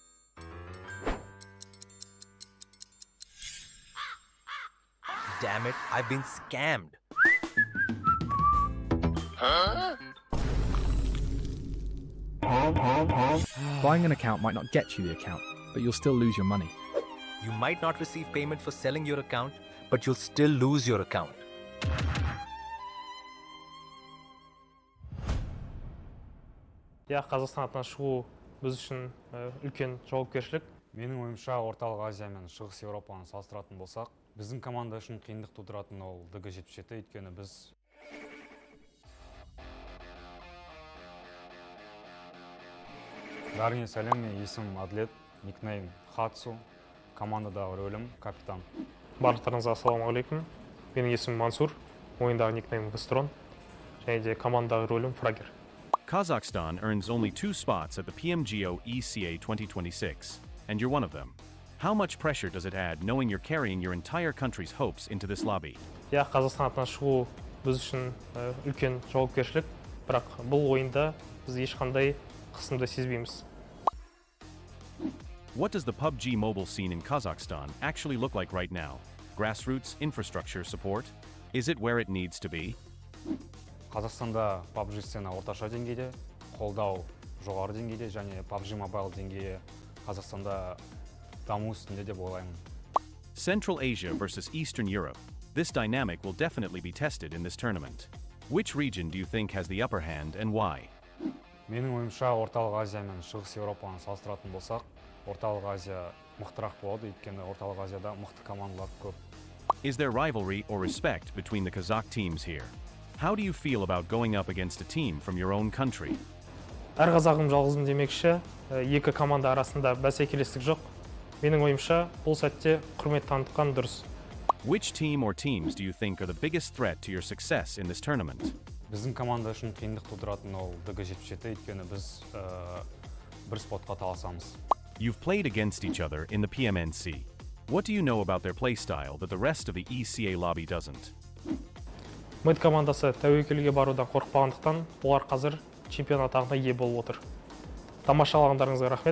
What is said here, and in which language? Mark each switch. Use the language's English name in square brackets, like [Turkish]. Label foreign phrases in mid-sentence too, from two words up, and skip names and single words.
[English] Damn it, I've been scammed. Buying an account might not get you the account, but you'll still lose your money. You might not receive payment for selling your account, but you'll still lose your account. [Kazakh] Қазақстан атынан шығу біз үшін үлкен жауапкершілік. Менің ойымша орталық Азия мен Шығыс Еуропаны салыстыратын болсақ, біздің команда үшін қиындық тудыратын ол ДГ-77, өйткені біз Бәріңе сәлем, мен есімім Адлет, никнейм Хатсу, командадағы рөлім капитан. Барлықтарыңызға ассалаумағалейкум. Менің есімім Мансур, ойындағы никнейм Вестрон, және де командадағы рөлім Фрагер. [English] Kazakhstan earns only 2 spots at the PMGO ECA 2026, and you're one of them. How much pressure does it add knowing you're carrying your entire country's hopes into this lobby? [Kazakh] Қазақстан атынан шығу біз үшін үлкен жауапкершілік, бірақ бұл ойында біз ешқандай қысымды сезбейміз. [English] What does the PUBG mobile scene in Kazakhstan actually look like right now? Grassroots infrastructure support? Is it where it needs to be? [Kazakh] Қазақстанда PUBG сцена орташа деңгейде, қолдау жоғары деңгейде, және PUBG Mobile деңгейі Қазақстанда даму үстінде деп ойлаймын. [English] Central Asia versus Eastern Europe. This dynamic will definitely be tested in this tournament. Which region do you think has the upper hand and why? [Kazakh] Менің ойымша орталық Азия мен Шығыс Еуропаны салыстыратын болсақ, орталық Азия мықтырақ болады, өйткені орталық Азияда мықты командалар көп. [English] Is there rivalry or respect between the Kazakh teams here? How do you feel about going up against a team from your own country? [Kazakh] Әр қазағым жалғызым демекші, екі команда арасында бәсекелестік жоқ. Менің ойымша, бұл сәтте құрмет танытқан дұрыс. [English] Which team or teams do you think are the biggest threat to your success in this tournament? [Kazakh] Біздің команда үшін қиындық тудыратын ол ДГ-77, өйткені біз бір спотқа таласамыз. [English] You've played against each other in the PMNC. What do you know about their play style that the rest of the ECA lobby doesn't? [Kazakh] Мэд командасы тәуекелге барудан қорықпағандықтан, олар қазір чемпион атағына ие болып отыр. Тамашалағандарыңызға рахмет.